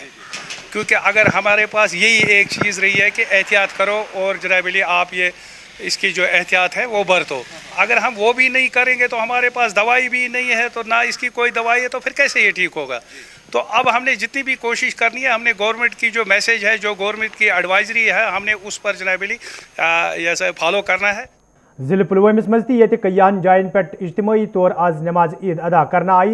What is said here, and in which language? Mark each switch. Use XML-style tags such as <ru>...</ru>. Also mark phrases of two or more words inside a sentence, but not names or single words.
<hi>क्योंकि अगर हमारे पास यही एक चीज़ रही है कि एहतियात करो और जनाबिली आप ये इसकी जो एहतियात है वो बरतो, अगर हम वो भी नहीं करेंगे तो हमारे पास दवाई भी नहीं है, तो ना इसकी कोई दवाई है, तो फिर कैसे ये ठीक होगा। तो अब हमने जितनी भी कोशिश करनी है, हमने गवर्नमेंट की जो मैसेज है, जो गवर्नमेंट की एडवाइजरी है, हमने उस पर जनाबिली ऐसा फॉलो करना है।</hi> <ks>ज़िले पुलवामिस मज ये कयान जायन पे इज्तिमाई तौर आज नमाज ईद अदा करना आई।</ks>